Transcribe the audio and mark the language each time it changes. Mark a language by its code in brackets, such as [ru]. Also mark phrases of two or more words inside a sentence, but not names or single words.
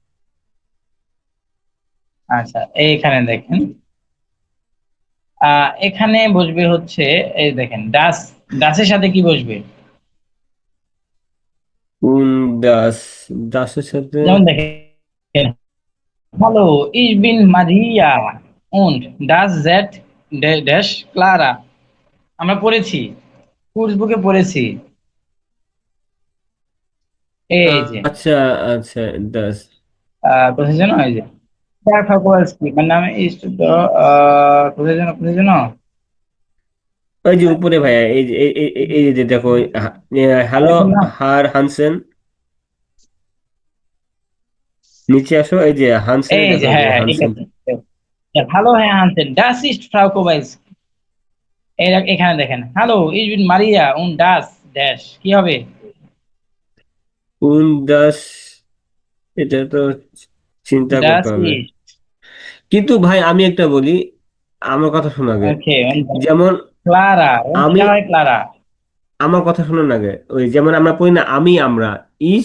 [bn] আচ্ছা, এইখানে দেখেন এখানে বসবে হচ্ছে, এই দেখেন ডাস। ডাসের সাথে কি বসবে? কোন দাস, দাসের সাথে। যেমন দেখেন হ্যালো, [de] ich bin Maria und das Z ড্যাশ ক্লারা। [bn] আমরা পড়েছি, কোর্স বুকে পড়েছি। এই যে আচ্ছা আচ্ছা, দাস। কোথায় যেন, এই যে [de] Der Kowalski, mein Name ist [bn] কোথায় যেন ওই যে উপরে ভাইয়া, এই যে এই যে দেখো, হ্যালো এখন না, হার হানসেন, নিচে আসো, এই যে হানসেনে এই দেখো, যে এই যে হ্যাঁ হ্যাঁ ঠিক হানসেন। আছে। ভালো, হ্যাঁ আনছেন, [de] Das ist Frau Kowalski। [bn] এখানে দেখেন, হ্যালো [de] ich bin Maria und das [bn] ড্যাশ কি হবে? কোন দাস? এটা তো চিন্তা করতে Das হবে। ist, কিন্তু ভাই আমি একটা বলি, আমার কথা শোনো আগে। ওকে, যেমন ক্লারা, আমি, এটা হয় ক্লারা। আমার কথা শোনো না আগে, ওই যেমন আমরা পড়ি না, আমি আমরা, ইস